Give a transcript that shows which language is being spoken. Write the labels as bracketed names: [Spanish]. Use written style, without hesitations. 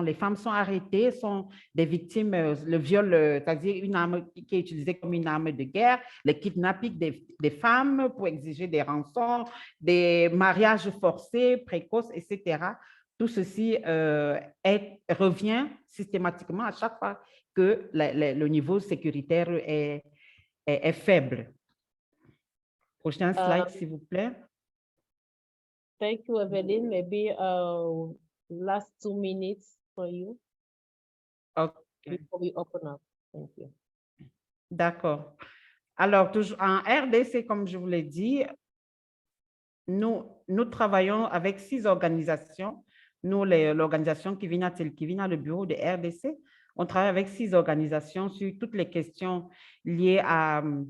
[French] Les femmes sont arrêtées, sont des victimes, le viol, c'est-à-dire une arme qui est utilisée comme une arme de guerre, le kidnapping des femmes pour exiger des rançons, des mariages forcés, précoces, etc. Tout ceci revient systématiquement à chaque fois que le niveau sécuritaire est faible. Prochain slide, s'il vous plaît. [English] Thank you, Evelyn. Maybe last 2 minutes for you. Okay. Before we open up. Thank you. [French] D'accord. Alors, toujours en RDC, comme je vous l'ai dit, nous travaillons avec 6 organisations. Nous, l'organisation Kivina Telkivina, le bureau de RDC, on travaille avec 6 organisations sur toutes les questions liées à